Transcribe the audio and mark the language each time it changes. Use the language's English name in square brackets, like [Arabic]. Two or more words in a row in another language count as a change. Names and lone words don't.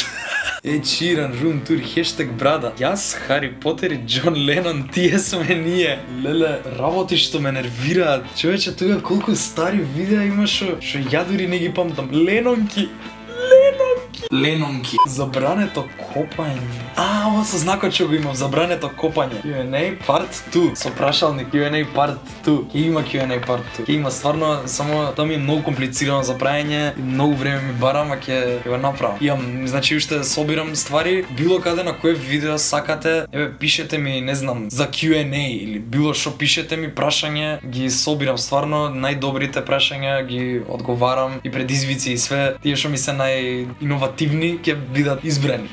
[Macedonian] Ширан, [English] room tour, [Macedonian] хештег брада. Јас, Хари Потер и Џон Ленон, тие сме ние. Леле, работи што ме нервираат. Човече, тука колку стари видеа има што ја дури не ги памтам. Ленонки. Забрането копање. Ова со знакот што го имам, забрането копање. [English] Q&A part 2. [Macedonian] Со прашалник [English] Q&A part 2. [Macedonian] Ке има [English] Q&A part 2. [Macedonian] Ке има стварно, само тоа ми е многу комплицирано за правење и многу време ми барам, а ќе го направам. Имам, значи уште собирам ствари, било каде на кој видео сакате, еве пишете ми, не знам, за Q&A или било што пишете ми прашање, ги собирам стварно, најдобрите прашања ги одговарам и предизвици и све, тие што ми се најиновативни ќе бидат избрани.